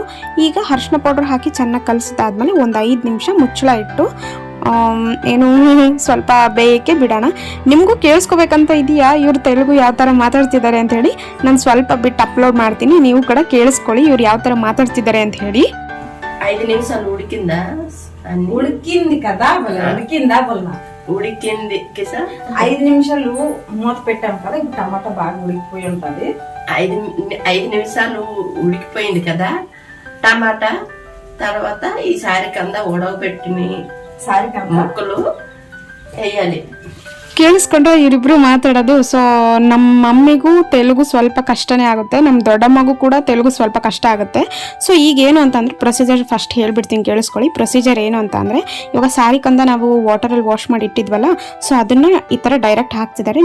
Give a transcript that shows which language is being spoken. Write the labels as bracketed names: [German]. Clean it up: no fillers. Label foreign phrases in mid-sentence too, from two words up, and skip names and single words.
[Kannada] ಈಗ ಅರಿಶಿನ ಪೌಡ್ರ್ ಹಾಕಿ ಚೆನ್ನಾಗಿ ಕಲಿಸಿದಾದ್ಮೇಲೆ ಒಂದು 5 ನಿಮಿಷ ಮುಚ್ಚಳ ಇಟ್ಟು ಏನು ಸ್ವಲ್ಪ ಬೇಯಕ್ಕೆ ಬಿಡೋಣ. ನಿಮಗೂ ಕೇಳಿಸ್ಕೋಬೇಕಂತ ಇದೆಯಾ ಇವ್ರು ತೆಲುಗು ಯಾವ ಥರ ಮಾತಾಡ್ತಿದ್ದಾರೆ ಅಂತ ಹೇಳಿ? ನಾನು ಸ್ವಲ್ಪ ಬಿಟ್ಟು ಅಪ್ಲೋಡ್ ಮಾಡ್ತೀನಿ, ನೀವು ಕೂಡ ಕೇಳಿಸ್ಕೊಳ್ಳಿ ಇವ್ರು ಯಾವ ಥರ ಮಾತಾಡ್ತಿದ್ದಾರೆ ಅಂತ ಹೇಳಿ. [Telugu] 5 నిమిషాలు ఉడికింది కదా, ఉడికింది కిసా 5 నిమిషాలు మూత పెట్టాం కదా, ఇప్పుడు టమాటా బాగా ఉడికిపోయి ఉంటది. 5 నిమిషాలు ఉడికిపోయింది కదా టమాటా. తర్వాత ఈ సారికంద ఉడకబెట్టిన ముక్కలు వేయాలి. [Kannada] ಕೇಳಿಸ್ಕೊಂಡ್ರೆ ಇವರಿಬ್ರು ಮಾತಾಡೋದು. ಸೊ ನಮ್ಮ ಮಮ್ಮಿಗೂ ತೆಲುಗು ಸ್ವಲ್ಪ ಕಷ್ಟನೇ ಆಗುತ್ತೆ, ನಮ್ಮ ದೊಡ್ಡಮ್ಮಗೂ ಕೂಡ ತೆಲುಗು ಸ್ವಲ್ಪ ಕಷ್ಟ ಆಗುತ್ತೆ. ಸೊ ಈಗ ಏನು ಅಂತಂದರೆ [English] procedure first [Kannada] ಹೇಳ್ಬಿಡ್ತೀನಿ, ಕೇಳಿಸ್ಕೊಳ್ಳಿ. ಪ್ರೊಸೀಜರ್ ಏನು ಅಂತ ಅಂದರೆ, ಇವಾಗ ಸಾರಿಕಂದ ನಾವು ವಾಟರಲ್ಲಿ ವಾಶ್ ಮಾಡಿ ಇಟ್ಟಿದ್ವಲ್ಲ, ಸೊ ಅದನ್ನು ಈ ಥರ ಡೈರೆಕ್ಟ್ ಹಾಕ್ತಿದ್ದಾರೆ.